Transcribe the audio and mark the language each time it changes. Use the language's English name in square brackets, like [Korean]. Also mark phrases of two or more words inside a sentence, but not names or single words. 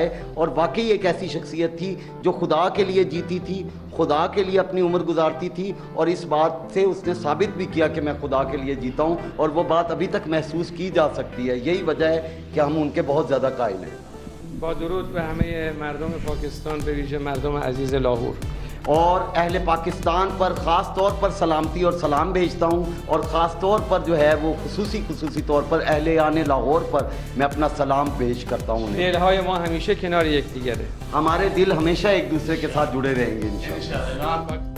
[Urdu] اور واقعی ایک ایسی شخصیت تھی جو خدا کے لیے جیتی تھی، خدا کے لیے اپنی عمر گزارتی تھی، اور اس بات سے اس نے ثابت بھی کیا کہ میں خدا کے لیے جیتا ہوں، اور وہ بات ابھی تک محسوس کی جا سکتی ہے. یہی وجہ ہے کہ ہم ان کے بہت زیادہ قائل ہیں. [Persian] با درود به همه مردم پاکستان، به ویژه مردم عزیز لاهور. [Urdu] اور اہل پاکستان پر خاص طور پر سلامتی اور سلام بھیجتا ہوں، اور خاص طور پر جو ہے وہ خصوصی طور پر اہل آنے لاہور پر میں اپنا سلام پیش کرتا ہوں. [Persian] دلهای ما همیشه کنار یکدیگره. [Urdu] ہمارے دل ہمیشہ ایک دوسرے کے ساتھ جڑے رہیں گے انشاءاللہ.